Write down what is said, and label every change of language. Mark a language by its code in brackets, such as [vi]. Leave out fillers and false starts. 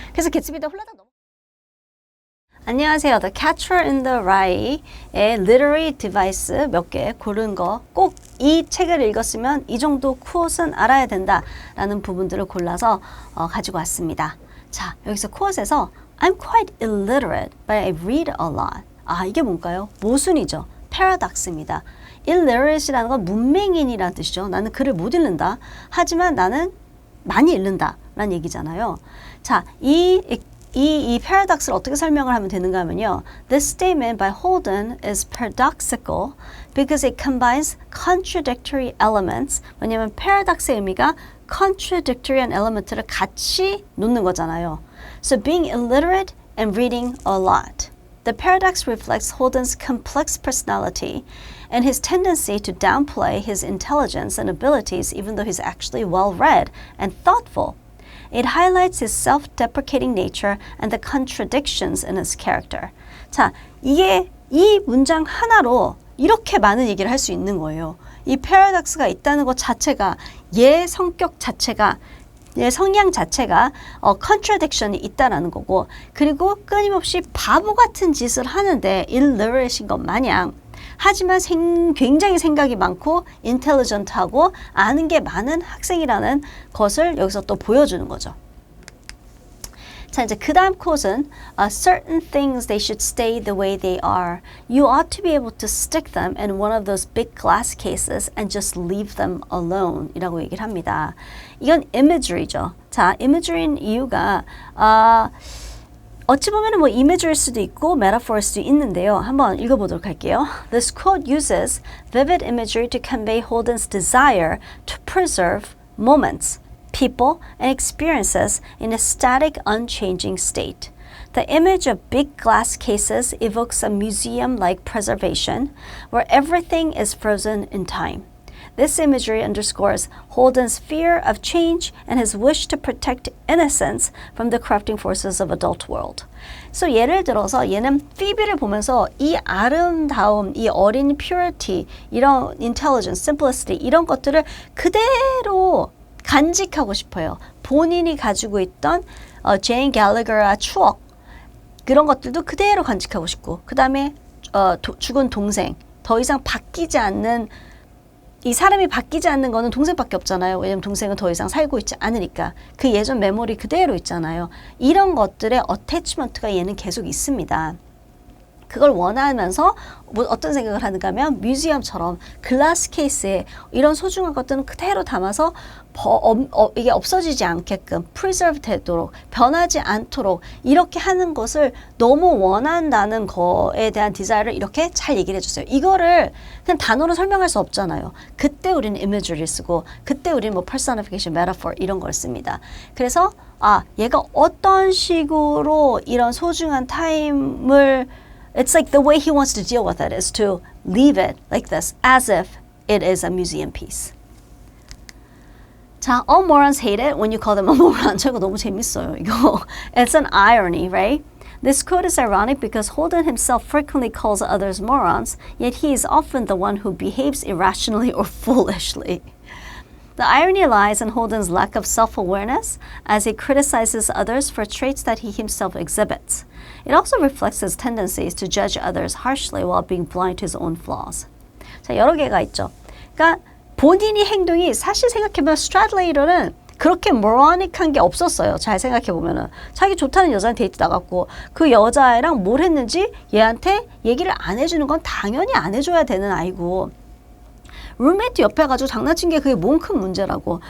[ko] 그래서 개츠비도 홀라당 안녕하세요. The Catcher in the Rye의 literary device 몇 개 고른 거 꼭 이 책을 읽었으면 이 정도 퀘ot은 알아야 된다라는 부분들을 골라서 가지고 왔습니다. 자, 여기서 퀘ot에서 [en] I'm quite illiterate, but I read a lot. [ko] 아, 이게 뭔가요? 모순이죠. paradox입니다. illiterate이라는 건 문맹인이라는 뜻이죠. 나는 글을 못 읽는다. 하지만 나는 많이 읽는다 라는 얘기잖아요. 자, 이 paradox를 어떻게 설명을 하면 되는가 하면요. [en] This statement by Holden is paradoxical because it combines contradictory elements. [ko] 왜냐하면 paradox의 의미가 contradictory한 element를 같이 놓는 거잖아요. [en] So being illiterate and reading a lot. The paradox reflects Holden's complex personality and his tendency to downplay his intelligence and abilities even though he's actually well-read and thoughtful. It highlights his self-deprecating nature and the contradictions in his character. [ko] 자, 이게 이 문장 하나로 이렇게 많은 얘기를 할 수 있는 거예요. 이 패러독스가 있다는 것 자체가 얘 성격 자체가 얘 성향 자체가 contradiction이 있다라는 거고 그리고 끊임없이 바보 같은 짓을 하는데 illiterate인 것 마냥 하지만 굉장히 생각이 많고 인텔리전트하고 아는 게 많은 학생이라는 것을 여기서 또 보여주는 거죠. 자, 이제 그 다음 컷은 [en] certain things they should stay the way they are. You ought to be able to stick them in one of those big glass cases and just leave them alone [ko] 이라고 얘기를 합니다. 이건 imagery죠. 자, imagery인 이유가 어찌 보면 뭐 image일 수도 있고 metaphor일 수도 있는데요. 한번 읽어보도록 할게요. [en] This quote uses vivid imagery to convey Holden's desire to preserve moments, people, and experiences in a static, unchanging state. The image of big glass cases evokes a museum-like preservation where everything is frozen in time. This imagery underscores Holden's fear of change and his wish to protect innocence from the corrupting forces of adult world. [ko] So 예를 들어서 얘는 Phoebe를 보면서 이 아름다움, 이 어린 purity, 이런 intelligence, simplicity 이런 것들을 그대로 간직하고 싶어요. 본인이 가지고 있던 제인 갤러거의 추억 그런 것들도 그대로 간직하고 싶고 그 다음에 죽은 동생 더 이상 바뀌지 않는 이 사람이 바뀌지 않는 거는 동생밖에 없잖아요. 왜냐면 동생은 더 이상 살고 있지 않으니까. 그 예전 메모리 그대로 있잖아요. 이런 것들의 어태치먼트가 얘는 계속 있습니다. 그걸 원하면서 뭐 어떤 생각을 하는가 하면 뮤지엄처럼 글라스 케이스에 이런 소중한 것들은 그대로 담아서 이게 없어지지 않게끔 preserve 되도록 변하지 않도록 이렇게 하는 것을 너무 원한다는 거에 대한 디자인을 이렇게 잘 얘기를 해줬어요. 이거를 그냥 단어로 설명할 수 없잖아요. 그때 우리는 image를 쓰고 그때 우리는 뭐 personification, metaphor 이런 걸 씁니다. 그래서 얘가 어떤 식으로 이런 소중한 타임을 [en] It's like the way he wants to deal with it is to leave it like this, as if it is a museum piece. 자, all morons hate it when you call them a moron. [ko] 저거 너무 재밌어요, 이거. [en] It's an irony, right? This quote is ironic because Holden himself frequently calls others morons, yet he is often the one who behaves irrationally or foolishly. The irony lies in Holden's lack of self-awareness as he criticizes others for traits that he himself exhibits. It also reflects his tendencies to judge others harshly while being blind to his own flaws. [ko] 자, 여러 개가 있죠. 그러니까 본인이 행동이 사실 생각해보면 스트라틀레이터는 그렇게 모라닉한 게 없었어요. 잘 생각해보면은. 자기 좋다는 여자랑 데이트 나갔고 그 여자애랑 뭘 했는지 얘한테 얘기를 안 해주는 건 당연히 안 해줘야 되는 아이고 룸메이트 옆에 가지고 장난친 게 그게 뭔 큰 문제라고.